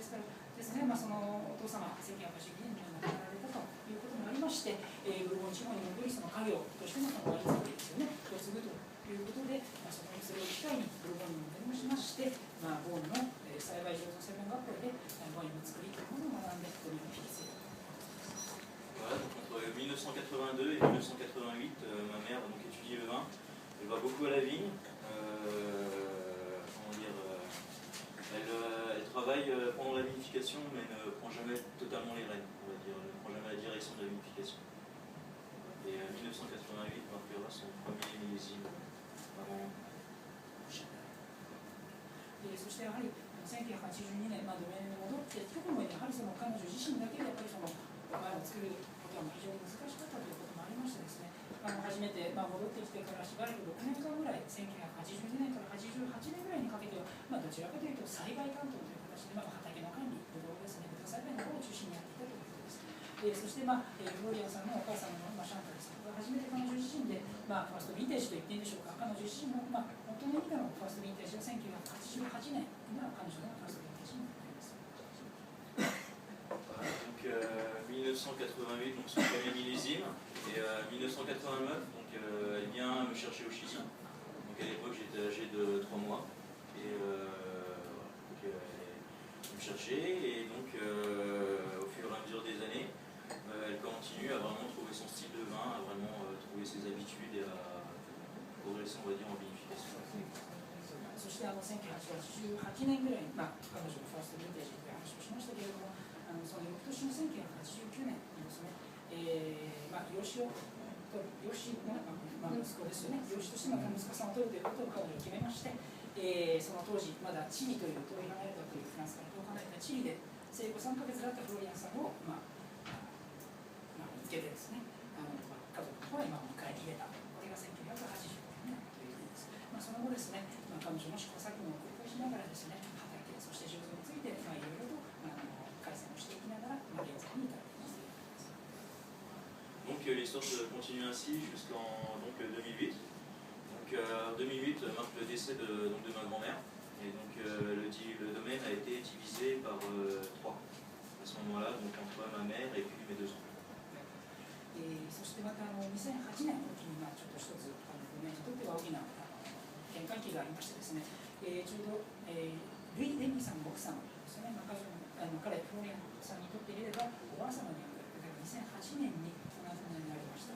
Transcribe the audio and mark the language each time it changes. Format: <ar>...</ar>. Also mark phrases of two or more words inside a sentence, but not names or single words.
<ja>ですからですね、そのお父様、1982年に亡くなられたということもありまして、ブルゴーニュ地方に戻り、その家業としてのワイン作りですよね、を継ぐということで、それを機会にブルゴーニュに戻りましまして、ボーンの栽培醸造専門学校でワインの作りというものを学んで、このように引き継いだ。</ja> <fr>Voilà, donc entre 1982 et 1988, ma mère donc étudie le vin. Elle va beaucoup à la vigne. Elle travaille pendant la vinification, mais ne prend jamais totalement les rênes, on va dire. Elle ne prend jamais la direction de la vinification. Et 1988 marquera son premier millésime avant.</fr> <ja>そしてやはり1982年、ドメインに戻って直後にやはりその彼女自身だけでやっぱりそのワインを作ることは非常に難しかったということもありましてですね、初めて戻ってきてからしばらく6年間ぐらい、1982年から88年ぐらいにかけては、どちらかというと栽培担当という形で、畑の管理、ブドウですね、豚栽培の方を中心にやっていたということです。そして、フローリアンさんのお母様のシャンタルさんが初めて彼女自身で、ファーストヴィンテージと言っていいんでしょうか、彼女自身の、本当の意味でのファーストヴィンテージは1988年、今の彼女のファーストヴィンテージになっています。</ja> <fr>Donc 1988, donc son premier millésime, et 1989, donc elle vient me chercher au Chili. Donc à l'époque j'étais âgé de 3 mois, et donc, elle me cherchait, et donc au fur et à mesure des années, elle continue à vraiment trouver son style de vin, à vraiment trouver ses habitudes et à progresser, on va dire, en vinification.</fr> <ja>そして1988年ぐらいに、彼女のファーストヴィンテージという話をしましたけれども、その翌年の1989年にですね、養子を取る、養子の、息子ですよね、養子としての息子さんを取るということを彼女は決めまして、その当時まだチリという遠い離れたというフランスから遠く離れたチリで生後3ヶ月だったフローリアンさんを、見つけてですね、家族の方へ迎え入れた。これが1985年ということです。その後ですね、彼女の試行錯誤を繰り返しながらですね、畑、そして醸造について、いろいろと改善をしていきながら、現在に至っています。</ja> <fr>Donc l'histoire se continue ainsi jusqu'en 2008. Donc 2008 marque le décès de ma grand-mère. Et donc le domaine a été divisé par 3 à ce moment-là, donc entre ma mère et puis mes 2 enfants.</fr> <ja>そしてまた2008年の時にちょっと一つドメインにとっては大きな転換期がありましてですね、ちょうどルイ・レミさんの奥様ですね、彼フローリアンさんにとっていればおばあ様にあたる方が2008年にお亡くなりになりました。</ja>